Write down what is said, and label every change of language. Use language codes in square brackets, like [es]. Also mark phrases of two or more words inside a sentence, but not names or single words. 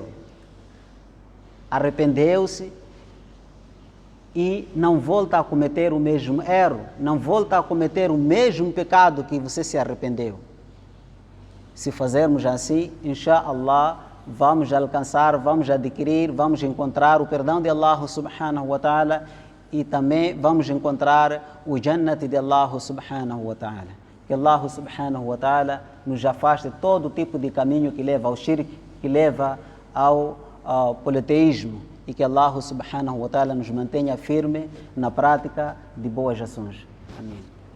[pt] Arrependeu-se e não volta a cometer o mesmo erro, não volta a cometer o mesmo pecado que você se arrependeu. Se fazermos assim, inshallah, vamos alcançar, vamos adquirir, vamos encontrar o perdão de [ar] الله سبحانه وتعالى [pt] e também vamos encontrar o Jannat de [ar] الله سبحانه وتعالى. [pt] Que [ar] الله سبحانه وتعالى [pt] nos afaste de todo tipo de caminho que leva ao shirk, que leva ao politeísmo, e que [ar] الله سبحانه وتعالى [pt] nos mantenha firme na prática de boas ações. Amém.